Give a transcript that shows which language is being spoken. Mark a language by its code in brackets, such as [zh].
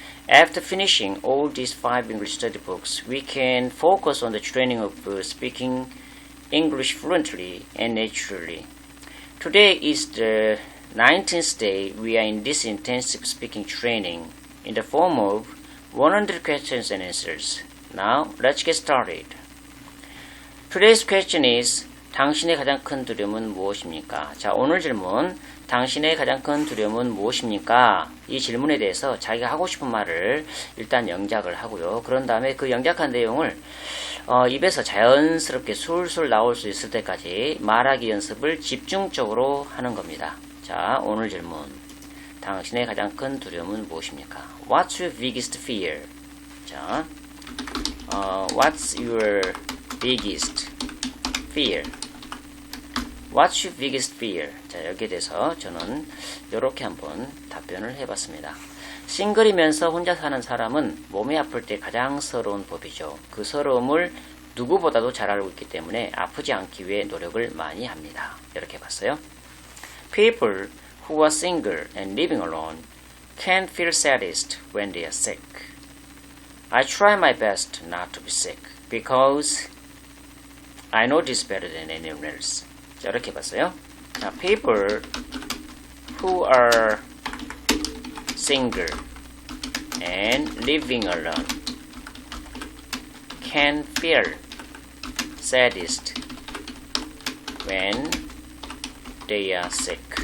[en] After finishing all these 5 English study books, we can focus on the training of speaking English fluently and naturally. Today is the 19th day we are in this intensive speaking training in the form of 100 questions and answers. Now, let's get started. Today's question is, [ko] 당신의 가장 큰 두려움은 무엇입니까? 자, 오늘 질문, 당신의 가장 큰 두려움은 무엇입니까? 이 질문에 대해서 자기가 하고 싶은 말을 일단 영작을 하고요. 그런 다음에 그 영작한 내용을 입에서 자연스럽게 술술 나올 수 있을 때까지 말하기 연습을 집중적으로 하는 겁니다. 자, 오늘 질문, 당신의 가장 큰 두려움은 무엇입니까? [en] What's your biggest fear? 자, what's your biggest fear? What's your biggest fear? [ko] 자, 여기에 대해서 저는 이렇게 한번 답변을 해봤습니다. 싱글이면서 혼자 사는 사람은 몸이 아플 때 가장 서러운 법이죠. 그 서러움을 누구보다도 잘 알고 있기 때문에 아프지 않기 위해 노력을 많이 합니다. 이렇게 봤어요. [en] People who are single and living alone can feel saddest when they are sick. I try my best not to be sick because I know this better than anyone else. [ko] 자, 이렇게 봤어요. [en] 자, people who are single and living alone can feel saddest when they are sick.